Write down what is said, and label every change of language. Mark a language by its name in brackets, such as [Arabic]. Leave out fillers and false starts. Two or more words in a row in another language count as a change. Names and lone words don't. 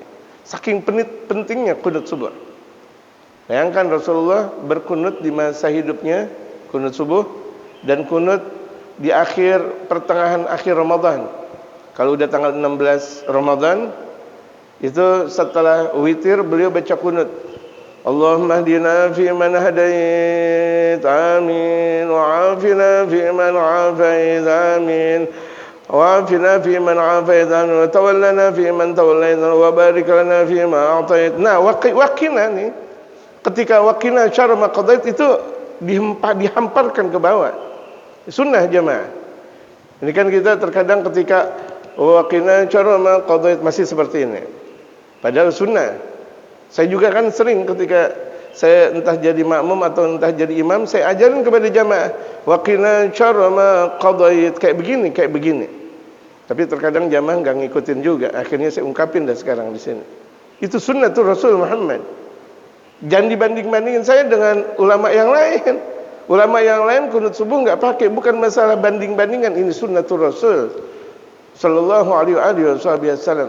[Indonesian] Saking pentingnya kunut subuh. Bayangkan Rasulullah berkunut di masa hidupnya, kunut subuh, dan kunut di pertengahan akhir Ramadan. Kalau udah tanggal 16 Ramadan, itu setelah witir beliau baca kunut. [Arabic] اللهم اهدنا في من هديت آمين وعافنا في من عافيت آمين وعافنا في من عافيت آمين وتولنا في من توليت وبارك لنا في ما أعطيت. [Indonesian] Nah, waqina nih. Ketika [Arabic] وقنا شر ما قضيت [Indonesian] itu dihamparkan ke bawah. Sunnah jamaah. Ini kan kita terkadang ketika [Arabic] وقنا شر ما قضيت [Indonesian] masih seperti ini. Padahal sunnah. Saya juga kan sering ketika saya entah jadi makmum atau entah jadi imam, saya ajarin kepada jamaah, [Arabic] وقنا شر ما قضيت, [Indonesian] kayak begini. Tapi terkadang jamaah enggak ngikutin juga. Akhirnya saya ungkapin dah sekarang di sini. Itu [Arabic] سنة الرسول [Indonesian] Muhammad. Jangan dibanding-bandingin saya dengan ulama yang lain. Ulama yang lain kunut subuh enggak pakai, bukan masalah banding-bandingan, ini [Arabic] سنة الرسول صلى الله عليه وسلم.